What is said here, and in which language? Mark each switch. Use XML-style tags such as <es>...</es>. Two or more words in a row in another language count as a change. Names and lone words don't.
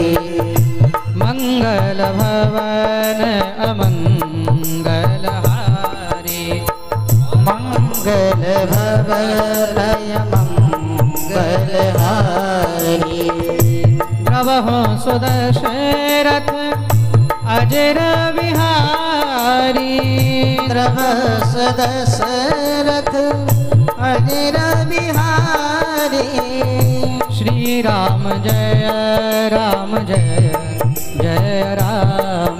<awa>मंगल भवन अमंगल हारी, मंगल भवन अमंगल हारी। प्रभो सुदशरथ अजर बिहारी, द्रवस दशरथ अजर बिहारी।</awa> <sa>श्री राम जय राम जय जय राम,</sa>